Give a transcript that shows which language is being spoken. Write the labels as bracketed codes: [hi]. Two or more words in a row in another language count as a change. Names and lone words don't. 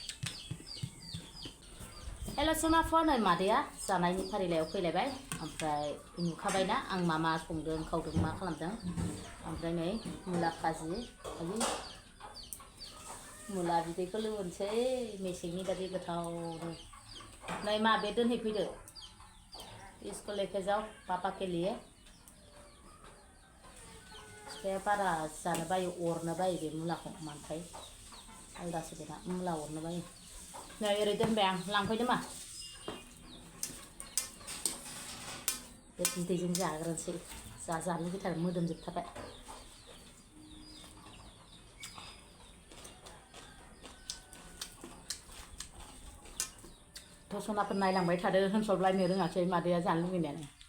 [brx] हेल' सनाफोर, नै मादैया जानायनि फारिलाइयाव फैलायबाय। ओमफ्राय नुखाबायना आं मा संदों खावदों मा खालामदों। ओमफ्राय नै मुला खाजि, मुला बिदैखौ लोंनोसै मेसेंनि बादि गोथावनो। नै मा बे दोनहैफैदो, [hi] इसको लेके जाओ पापा के लिए। [brx] बिफाया बारा जानो बायो, अरनो बायो बे मुलाखौ, मानोथाय आलदासो बेना मुला अरनो बायो नै ओरै दोनबाय आं लांफैदो मा बे बिदैजों जाग्रोनोसै जानो लुगैथारो मोदोमजोबथारबाय सनाफोर नायलांबाय थादो होनसरलायनो रोङासै मादैया जानो लुगैनायानो